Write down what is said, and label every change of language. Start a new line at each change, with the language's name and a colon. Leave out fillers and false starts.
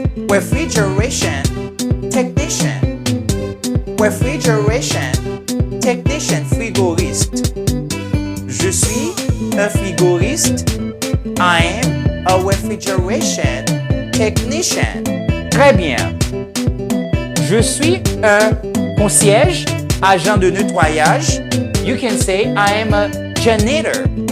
English: Refrigeration technician. Refrigeration technician.
French: Frigoriste. Je suis un frigoriste.
English: I'm a refrigeration technician.
French: Très bien. Je suis un concierge, agent de nettoyage.
English: You can say I am a janitor.